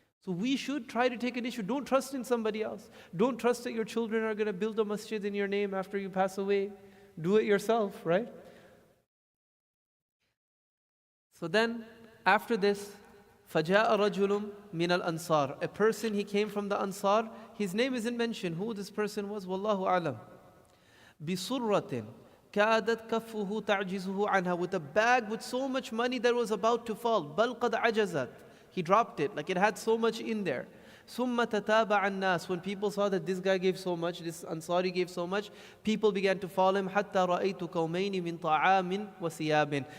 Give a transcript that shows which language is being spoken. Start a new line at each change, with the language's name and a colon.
English: So we should try to take an issue. Don't trust in somebody else. Don't trust that your children are going to build a masjid in your name after you pass away. Do it yourself, right? So then, after this,
Arabic: فَجَاءَ رَجُلٌ مِنَ الْأَنصَارِ.
English: A person, he came from the Ansar. His name isn't mentioned. Who this person was, Wallahu alam.
Arabic: بِصُرَّةٍ كَادَتْ كَفُّهُ تَعْجِزُهُ عَنْهَا.
English: With a bag with so much money that was about to fall.
Arabic: بَلْ قَدْ عَجَزَتْ.
English: He dropped it, like it had so much in there.
Arabic: ثُمَّ تَتَابَعَ النَّاسِ.
English: When people saw that this guy gave so much, this Ansari gave so much, people began to follow him.
Arabic: حَتَّى رَأَيْتُ كَوْمَيْنِ مِنْ طَعَامٍ وَثِيَابٍ.